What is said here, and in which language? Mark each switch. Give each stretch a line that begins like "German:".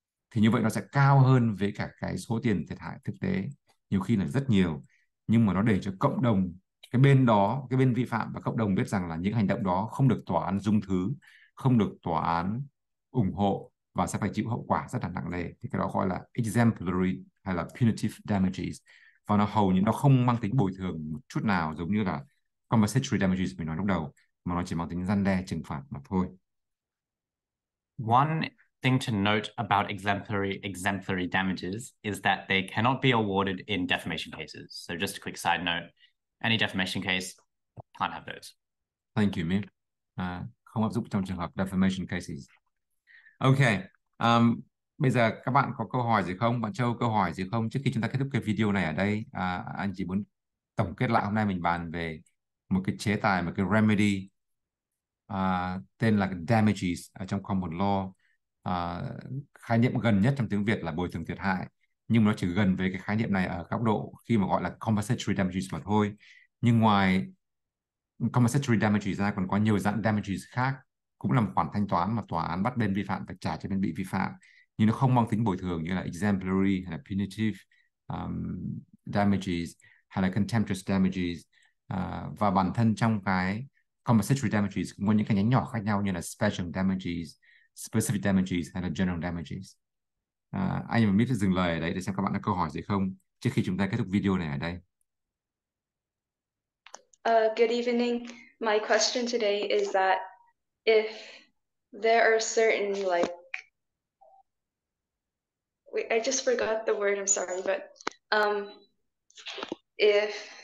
Vietnamese: Thì như vậy nó sẽ cao hơn với cả cái số tiền thiệt hại thực tế, nhiều khi là rất nhiều, nhưng mà nó để cho cộng đồng, cái bên đó, cái bên vi phạm và cộng đồng biết rằng là những hành động đó không được tòa án dung thứ, không được tòa án ủng hộ và sẽ phải chịu hậu quả rất là nặng nề. Thì cái đó gọi là exemplary hay là punitive damages, và nó hầu như nó không mang tính bồi thường một chút nào giống như là compensatory damages mình nói lúc đầu, mà nó chỉ mang tính răn đe, trừng phạt mà thôi.
English: One thing to note about exemplary damages is that they cannot be awarded in defamation cases. So just a quick side note, any defamation case can't have those. Thank you, Mir.
Vietnamese: Không áp dụng trong trường hợp defamation cases. Ok. Bây giờ các bạn có câu hỏi gì không? Bạn Châu câu hỏi gì không? Trước khi chúng ta kết thúc cái video này ở đây, anh chỉ muốn tổng kết lại hôm nay mình bàn về một cái chế tài, một cái remedy tên là damages ở trong common law. Khái niệm gần nhất trong tiếng Việt là bồi thường thiệt hại, nhưng mà nó chỉ gần về cái khái niệm này ở góc độ khi mà gọi là compensatory damages mà thôi. Nhưng ngoài compensatory damages ra còn có nhiều dạng damages khác, cũng là một khoản thanh toán mà tòa án bắt bên vi phạm phải trả cho bên bị vi phạm, nhưng nó không mang tính bồi thường như là exemplary hay là punitive damages hay là contemptuous damages. Và bản thân trong cái compensatory damages cũng có những cái nhánh nhỏ khác nhau như là special damages, specific damages hay là general damages. Anh và Mít sẽ dừng lời ở đây để xem các bạn có câu hỏi gì không trước khi chúng ta kết thúc video này ở đây.
English: Good evening. My question today is that if there are certain wait, I just forgot the word, I'm sorry, but if